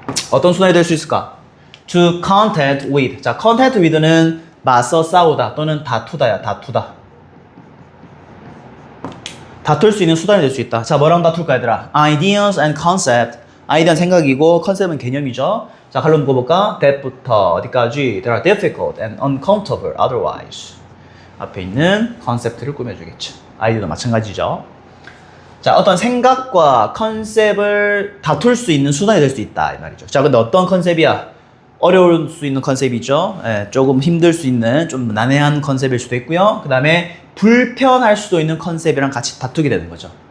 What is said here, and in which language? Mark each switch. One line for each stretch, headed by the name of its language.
Korean: 어떤 수단이 될 수 있을까?
English: To contend with.
Korean: 자, contend with는 맞서 싸우다 또는 다투다야. 다투다. 다툴 수 있는 수단이 될 수 있다. 자, 뭐랑 다툴까 얘들아?
English: Ideas and concept.
Korean: 아이디어는 생각이고 컨셉은 개념이죠. 자, 칼럼 묶어볼까? That부터 어디까지?
English: They are difficult and uncomfortable otherwise.
Korean: 앞에 있는 컨셉트를 꾸며주겠죠. 아이디어도 마찬가지죠. 자, 어떤 생각과 컨셉을 다툴 수 있는 수단이 될 수 있다 이 말이죠. 자, 근데 어떤 컨셉이야? 어려울 수 있는 컨셉이죠. 조금 힘들 수 있는 좀 난해한 컨셉일 수도 있고요. 그 다음에 불편할 수도 있는 컨셉이랑 같이 다투게 되는 거죠.